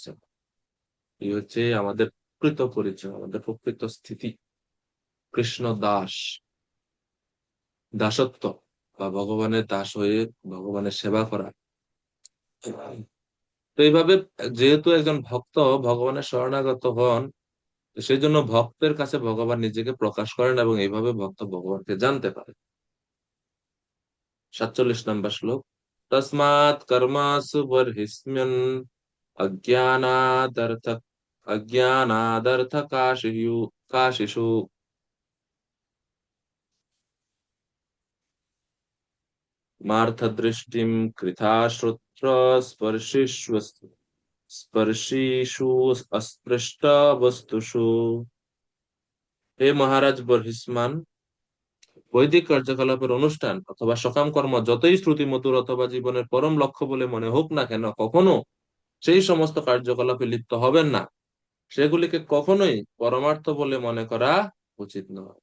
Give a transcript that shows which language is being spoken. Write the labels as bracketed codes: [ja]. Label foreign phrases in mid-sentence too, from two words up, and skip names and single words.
[bn] এই হচ্ছে আমাদের প্রকৃত পরিচয়, আমাদের প্রকৃত স্থিতি, কৃষ্ণ দাস, দাসত্ব বা ভগবানের দাস হয়ে ভগবানের সেবা করা। তো এইভাবে যেহেতু একজন ভক্ত ভগবানের শরণাগত হন, তো সেই জন্য ভক্তের কাছে ভগবান নিজেকে প্রকাশ করেন এবং এইভাবে ভক্ত ভগবানকে জানতে পারে। 47 নম্বর শ্লোক। [sa] তস্মাৎ কর্মাসু বর্হিষ্যন অজ্ঞানাদর্থ অজ্ঞানাদর্থ কাশিষু মার্থ দৃষ্টিম কৃথা শ্রোত্র স্পর্শিষ্ব স্পর্শিষু অস্পৃষ্ট বস্তুষু। [bn] হে মহারাজ বর্হিষ্মান, বৈদিক কার্যকলাপের অনুষ্ঠান অথবা সকাম কর্ম যতই শ্রুতিমধুর অথবা জীবনের পরম লক্ষ্য বলে মনে হোক না কেন, কখনো সেই সমস্ত কার্যকলাপে লিপ্ত হবেন না। সেগুলিকে কখনোই পরমার্থ বলে মনে করা উচিত নয়।